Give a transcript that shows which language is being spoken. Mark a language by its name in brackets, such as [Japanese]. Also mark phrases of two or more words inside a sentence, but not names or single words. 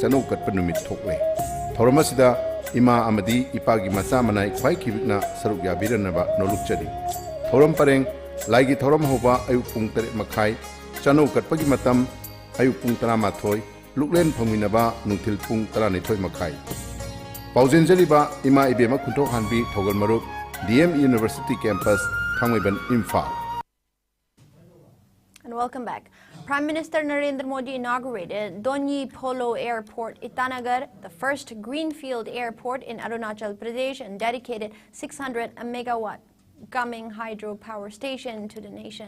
[Manipuri] sanu katpa numit thokle thoromasida ima amadi ipa gi macha manai khwai khibikna saruk yabiranaba nolukchadi thorom pareng laigi thorom hoba ayu pung 3 makhai chanu katpagi matam ayu pung 13 luklen phaminaba nungthil pung 12 makhai paujenjaliba ima ibema khuntok hanbi thogal marup DM University Campus, Thangmaiban, Imphal. [English] And welcome back. Prime Minister Narendra Modi inaugurated Donyi Polo Airport, Itanagar, the first greenfield airport in Arunachal Pradesh, and dedicated 600 megawatt Gaming hydro power station to the nation.